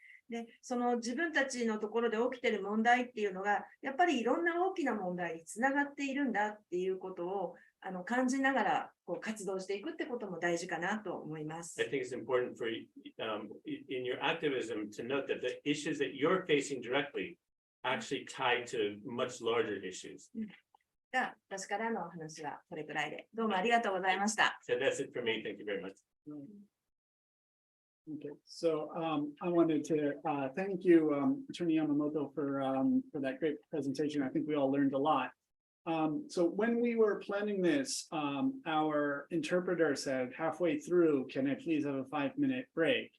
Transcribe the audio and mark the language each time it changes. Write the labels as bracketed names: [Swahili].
[Japanese] で、その自分たちのところで起きている問題っていうのが、やっぱりいろんな大きな問題につながっているんだっていうことを感じながらこう活動していくってことも大事かなと思います。 [English] I think it's important for in your activism to note that the issues that you're facing directly actually tied to much larger issues. [Japanese] じゃあ、私からのお話はこれくらいで、どうもありがとうございました。 [English] So that's it for me. Thank you very much. Okay, so I wanted to thank you, Attorney Yamamoto, for that great presentation. I think we all learned a lot. So when we were planning this, our interpreter said halfway through, can I please have a 5-minute break?